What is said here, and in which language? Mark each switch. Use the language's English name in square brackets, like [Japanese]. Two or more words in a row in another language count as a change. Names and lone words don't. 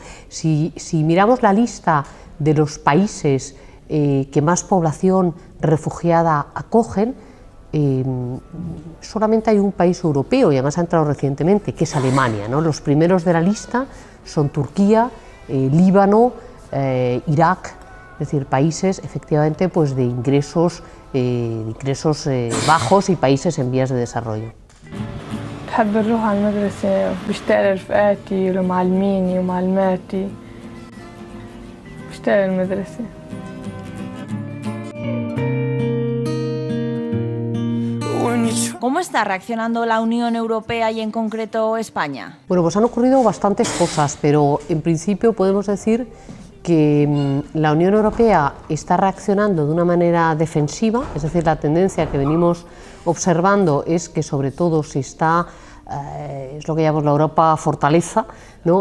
[Spanish] Si miramos la lista de los países que más población refugiada acogen, solamente hay un país europeo, y además ha entrado recientemente, que es Alemania, ¿no? Los primeros de la lista son Turquía, Líbano, Irak, es decir, países efectivamente pues, de ingresos bajos y países en vías de desarrollo. [Arabic] بحب أروح على المدرسة بشتاق لرفقاتي ولمعلميني ومعلماتي بشتاق للمدرسة. [Spanish] ¿Cómo está reaccionando la Unión Europea y en concreto España? Bueno, pues han ocurrido bastantes cosas, pero en principio podemos decir que la Unión Europea está reaccionando de una manera defensiva, es decir, la tendencia que venimos observando es que sobre todo se está, es lo que llamamos la Europa fortaleza, ¿no?